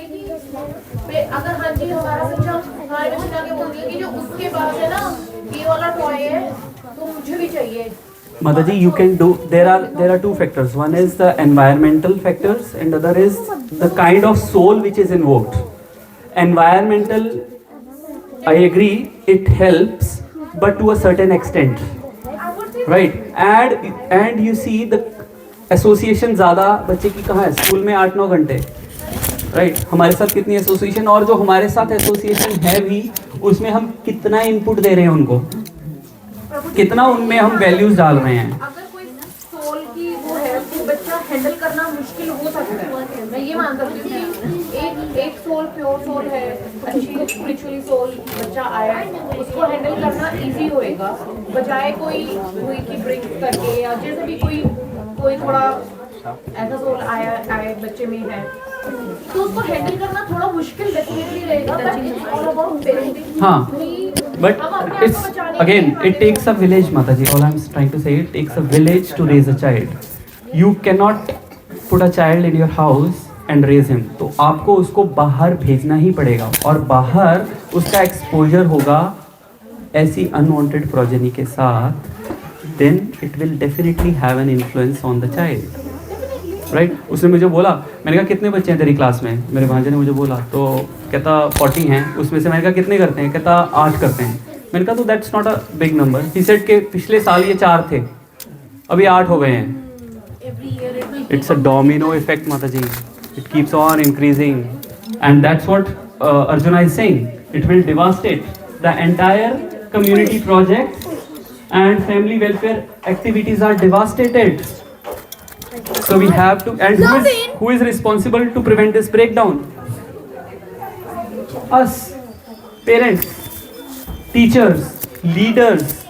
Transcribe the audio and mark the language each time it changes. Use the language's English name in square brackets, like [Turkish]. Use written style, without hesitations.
[Hindi] अगर हाँ जी हमारा बच्चा हमारे बच्चे आगे बोल दिया कि जो उसके पास है ना ये वाला टॉय है तो मुझे भी चाहिए. [English] Mataji, you can do. There are two factors. One is the environmental factors, and other is the kind of soul which is invoked. Environmental, I agree, it helps, but to a certain extent, right? And you see the association [Hindi] ज़्यादा बच्चे की कहाँ है? School में 8-9 घंटे, right? हमारे साथ कितनी एसोसिएशन, और जो हमारे साथ एसोसिएशन है भी उसमें हम कितना इनपुट दे रहे हैं उनको, कितना उनमें हम वैल्यूज डाल रहे हैं. अगर कोई सोल की वो है तो बच्चा हैंडल करना मुश्किल हो सकता है. मैं ये मान सकती हूँ कि एक सोल प्योर सोल है, अच्छी स्पिरिचुअली सोल बच्चा आया है, उसको हैंडल करना इजी होएगा बजाय कोई की ड्रिंक करके, या जैसे भी कोई थोड़ा ऐसा सोल आया बच्चे में है तो उसको हैंडल करना थोड़ा मुश्किल डेफिनेटली रहेगा. [English] But it's all about parenting. हाँ, but it's again, it takes a village, Mataji. All I'm trying to say, it takes a village to raise a child. You cannot put a child in your house and raise him. [Hindi] तो आपको उसको बाहर भेजना ही पड़ेगा, और बाहर उसका exposure होगा ऐसी unwanted progeny के साथ, [English] then it will definitely have an influence on the child. [Hindi] Right उसने मुझे बोला, मैंने कहा कितने बच्चे हैं तेरी क्लास में, मेरे भांजे ने मुझे बोला, तो कहता 40 हैं, उसमें से मैंने कहा कितने करते हैं, कहता 8 करते हैं. मैंने कहा तो [English] That's not a big number. [Hindi] He said के पिछले साल ये 4 थे, अभी 8 हो गए हैं. [English] It's a domino effect Mataji, it keeps on increasing, and that's what Arjuna is saying. It will devastate the entire community project and family welfare activities are devastated. So we have to, and who is responsible to prevent this breakdown? Us, parents, teachers, leaders.